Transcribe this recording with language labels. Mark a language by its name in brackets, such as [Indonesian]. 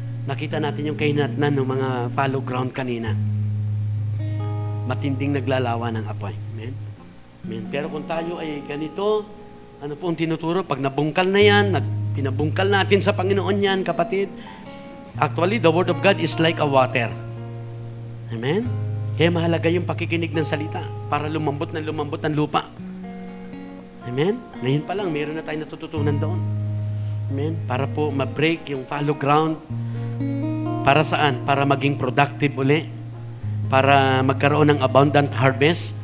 [Filipino] Nakita natin yung kahinatnan ng mga fallow ground kanina. Matinding naglalawa ng apoy. Amen? Amen. Pero kung tayo ay ganito, ano po ang tinuturo? Pag nabungkal na yan, pinabungkal natin sa Panginoon yan, kapatid. [English] Actually, the Word of God is like a water. [Filipino] Amen? Kaya mahalaga yung pakikinig ng salita para lumambot ng lupa. Amen? Ngayon pa lang, meron na tayong natututunan doon. Amen? Para po ma-break yung fallow ground. Para saan? Para maging productive uli. Para magkaroon ng [English] abundant harvest.